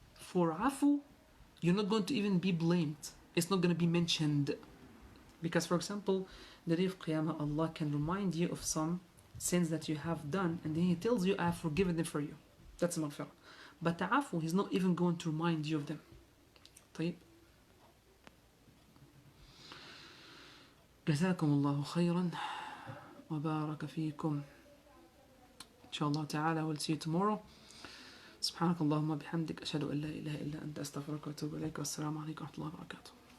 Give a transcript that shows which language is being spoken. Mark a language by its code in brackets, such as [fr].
[en] For afu, you're not going to even be blamed. It's not going to be mentioned. Because, for example, the day of Qiyamah, Allah can remind you of some sins that you have done, and then He tells you, I have forgiven them for you. That's maghfirah. But afu, He's not even going to remind you of them. [ar] طيب. جزاكم الله خيرا وبارك فيكم. [en] Inshallah ta'ala, we'll see you tomorrow. [ar] سبحانك اللهم بحمدك أشهد أن لا إله إلا أنت أستغفرك وأتوب إليك والسلام عليكم ورحمة الله وبركاته.